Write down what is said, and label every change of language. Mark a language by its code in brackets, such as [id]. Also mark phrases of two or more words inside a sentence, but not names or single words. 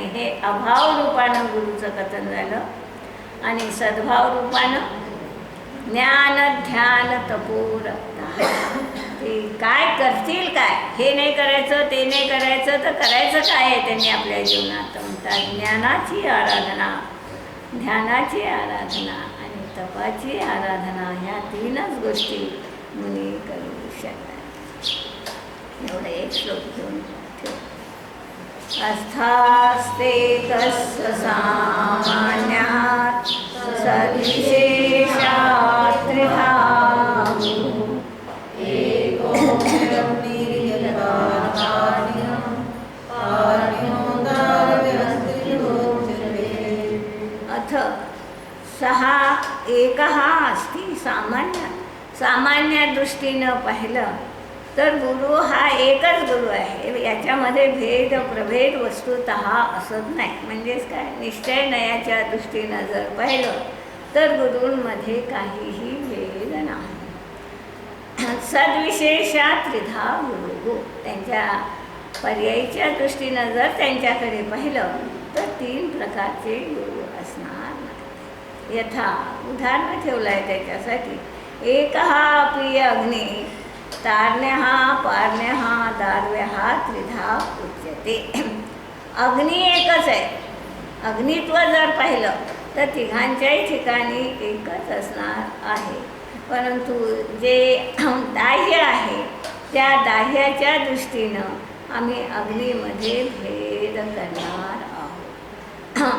[mr] हे अभाव रूपानं गुरुचं कथन झालं. आणि सद्भाव रूपानं ज्ञान ध्यान तपोर, ते काय करतील काय, हे नाही करायचं ते नाही करायचं तर करायचं काय आहे त्यांनी आपल्या जीवनात. म्हणतात ज्ञानाची आराधना, ध्यानाची आराधना आणि तपाची आराधना, ह्या 3च गोष्टी मुनी करू शकतात. एवढं एक श्लोक घेऊन ठेव. [sa] अस्थास्ते तस्य सामान्यात् सद्विशेषात् त्रिधा अथ सः एकः अस्ति. [mr] सामान्य दृष्टीनं पाहिलं तर गुरु हा एकच गुरु आहे. याच्यामध्ये भेद प्रभेद वस्तुतः असत नाही. म्हणजेच काय, निश्चय नयाच्या दृष्टीनं जर पाहिलं तर गुरूंमध्ये काहीही भेद नाही. [sa] सद्विशेषा त्रिधा गुरु, [mr] त्यांच्या पर्यायीच्या दृष्टीनं जर त्यांच्याकडे पाहिलं तर 3 प्रकारचे गुरु असणार नाही. यथा उदाहरण ठेवलं आहे त्याच्यासाठी. [sa] एकः अपि अग्नी तार्ण्यः पार्ण्यः दार्व्यः त्रिधा उच्यते. [mr] अग्नी एकच आहे. अग्नित्व जर पाहिलं तर तिघांच्याही ठिकाणी एकच असणार आहे. परंतु जे दाह्य आहे त्या दाह्याच्या दृष्टीनं आम्ही अग्नीमध्ये भेद करणार आहोत.